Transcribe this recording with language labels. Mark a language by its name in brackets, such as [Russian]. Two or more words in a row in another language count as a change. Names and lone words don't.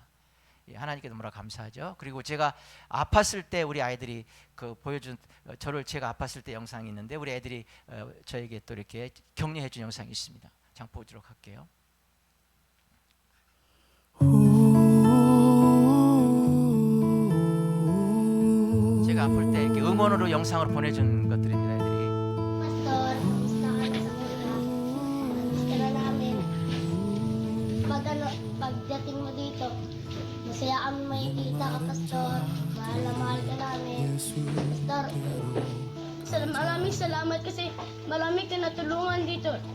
[Korean] 예, 하나님께 너무나 감사하죠. 그리고 제가 아팠을 때 우리 아이들이 그 보여준 저를 제가 아팠을 때 영상이 있는데 우리 애들이 저에게 또 이렇게 격려해준 영상이 있습니다. 잠깐 보도록 할게요. 제가 아플 때 이렇게 응원으로 영상을 보내준 것들입니다. 애들이. [Filipino] Pastor, kamusta ka na sa mula? Kamusta na namin? Pagdating mo dito, masaya kami makikita ka, Pastor. Mahal na mahal ka namin. Pastor, maraming salamat kasi marami ka natulungan dito.